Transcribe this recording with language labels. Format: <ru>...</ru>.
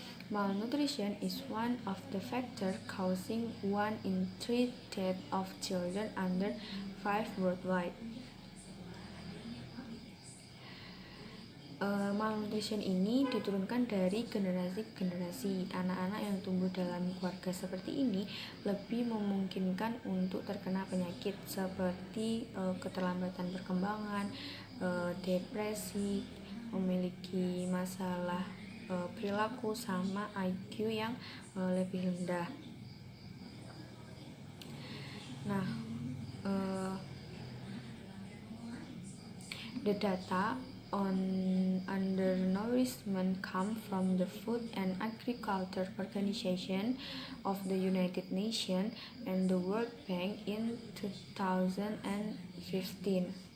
<en>Malnutrition is one of the factors causing 1 in 3 deaths of children under 5 worldwide.</en> <id>Malnutrition ini diturunkan dari generasi ke generasi. Anak-anak yang tumbuh dalam keluarga seperti ini lebih memungkinkan untuk terkena penyakit seperti keterlambatan perkembangan, depresi, memiliki masalah perilaku, sama IQ yang lebih rendah.</id> <en>Nah, the data on undernourishment come from the Food and Agriculture Organization of the United Nations and the World Bank in 2015.</en>